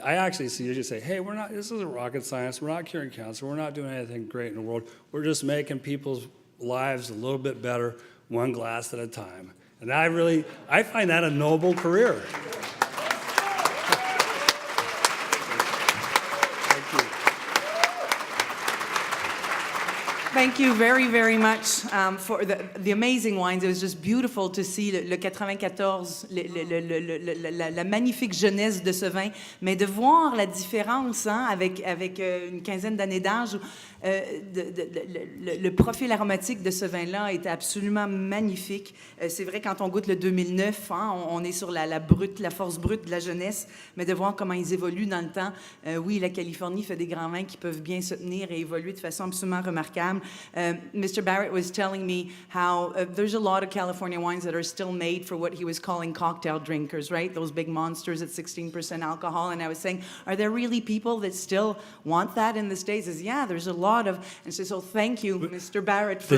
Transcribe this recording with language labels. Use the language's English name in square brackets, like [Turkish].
[English] I actually see you say, hey, this isn't rocket science, we're not curing cancer, we're not doing anything great in the world, we're just making people's lives a little bit better, one glass at a time. And I find that a noble career. Thank you very, very much for the amazing wines. [French] It was just beautiful to see le 94, la magnifique jeunesse de ce vin, mais de voir la différence avec une quinzaine d'années d'âge. Le profil aromatique de ce vin-là est absolument magnifique. C'est vrai, quand on goûte le 2009, on est sur la force brute de la jeunesse, mais de voir comment ils évoluent dans le temps. Oui, la Californie fait des grands vins qui peuvent bien se tenir et évoluer de façon absolument remarquable. [English] Mr. Barrett was telling me how there's a lot of California wines that are still made for what he was calling cocktail drinkers, right? Those big monsters at 16% alcohol. And I was saying, are there really people that still want that in the States? He says, yeah, there's a lot of. And so thank you, Mr. Barrett, for...